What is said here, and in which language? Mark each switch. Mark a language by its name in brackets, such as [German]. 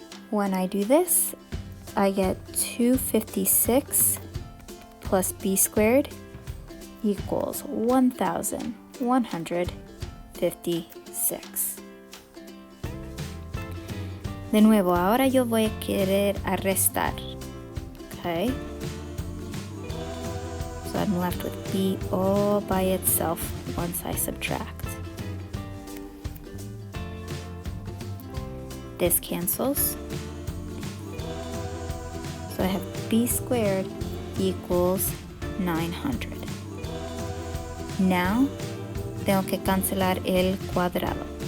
[English] When I do this, I get 256 plus B squared equals 1,156. [Spanish] De nuevo, ahora yo voy a querer restar. Okay? So [English] I'm left with b all by itself once I subtract. This cancels. So I have b squared equals 900. [Spanish] Now, tengo que cancelar el cuadrado.